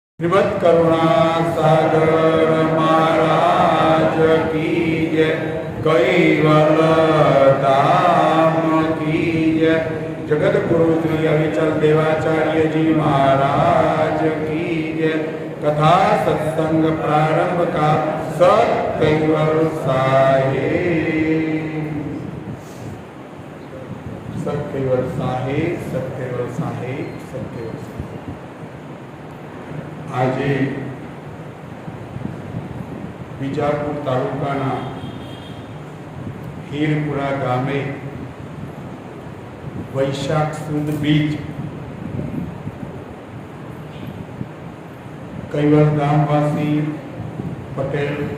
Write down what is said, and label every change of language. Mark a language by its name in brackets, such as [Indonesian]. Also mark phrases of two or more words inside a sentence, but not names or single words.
[Hindi] श्रीमद करुणा सागर महाराज की जय, कैवल धाम की जय, जगत गुरु श्री अविचल देवाचार्य जी महाराज की जय। कथा सत्संग प्रारंभ का सत कैवल साहेब, सत कैवल साहेब, सत कैवल साहेब, सत कैवल साहेब। [Gujarati] આજે બીજાપુર તાલુકાના હીરપુરા ગામે વૈશાખ સુદ બીજ કૈવલ ગામવાસી પટેલ